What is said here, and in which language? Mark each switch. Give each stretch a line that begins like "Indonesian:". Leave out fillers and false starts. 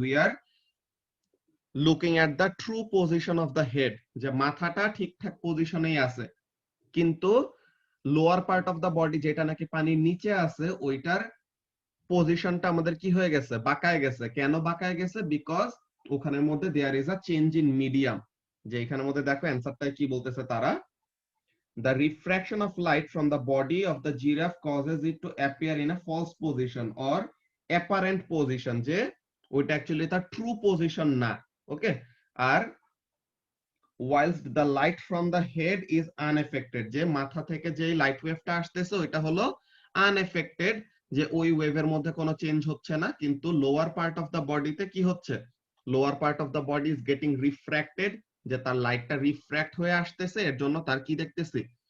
English: we are looking at the true position of the head,
Bangla: যে মাথাটা ঠিকঠাক পজিশনেই আছে, কিন্তু lower part of the body যেটা নাকি পানির নিচে আছে, ওইটার পজিশনটা আমাদের কি হয়ে গেছে? বাঁকায় গেছে। কেন বাঁকায় গেছে?
English: because
Bangla: ওখানের মধ্যে
English: There is a change in medium.
Bangla: যে এখানের মধ্যে দেখো অ্যান্সারটা কি বলতেছে তারা,
English: the refraction of light from the body of the giraffe causes it to appear in a false position or apparent position,
Bangla: যে ওইটা অ্যাকচুয়ালি তার ট্রু পজিশন না। ওকে, আর
English: whilst the light from the head is unaffected,
Bangla: যে মাথা থেকে যে light ওয়েভটা আসতেছে ওইটা হলো unaffected, যে ওই ওয়েভের মধ্যে কোনো চেঞ্জ হচ্ছে না, কিন্তু লোয়ার পার্ট অফ দ্য বডিতে কি হচ্ছে?
English: lower part of the body is getting refracted,
Bangla: যে তার লাইটটা রিফ্র্যাক্ট হয়ে আসতেছে, এর জন্য তার কি দেখতেছি?